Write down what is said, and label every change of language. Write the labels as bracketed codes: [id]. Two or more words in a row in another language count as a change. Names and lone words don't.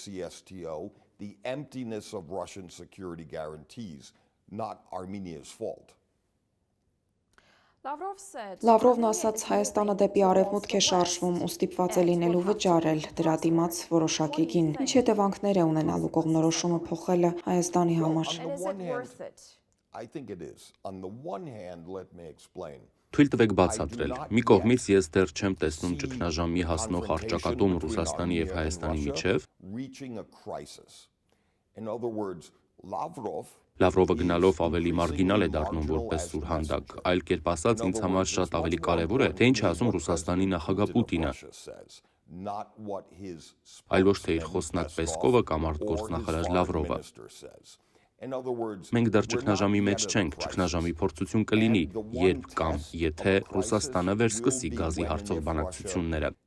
[hy] Լավրովն ասաց, Հայաստանը դեպի արևմուտք է շարժվում ու ստիպված է լինելու վճարել դրա դիմաց որոշակի գին։ Ինչ հետևանքներ է ունենալու կողմնորոշումը փոխելը Հայաստանի համար։ [en] I think it is. On the one hand, let me explain. [hy] Թույլ տվեք բացատրել։ Մի կողմից ես դեռ չեմ տեսնում ճգնաժամի հասնող առճակատում Ռուսաստանի եւ Հայաստանի միջև։ [en] Reaching a crisis. In other words, [hy] Լավրովը գնալով ավելի մարգինալ է դառնում որպես սուրհանդակ, այլ կերպ ասած ինձ համար շատ ավելի կարևոր է, թե ինչ է ասում Ռուսաստանի նախագահ Պուտինը, այլ ոչ թե իր խոսնակ Պեսկովը կամ արտգործնախարար Լավրովը։ Մենք դեռ ճգնաժամի մեջ չենք, ճգնաժամի փորձություն կլինի, երբ կամ եթե Ռուսաստանը վերսկսի գազի հարցով բանակցությունները։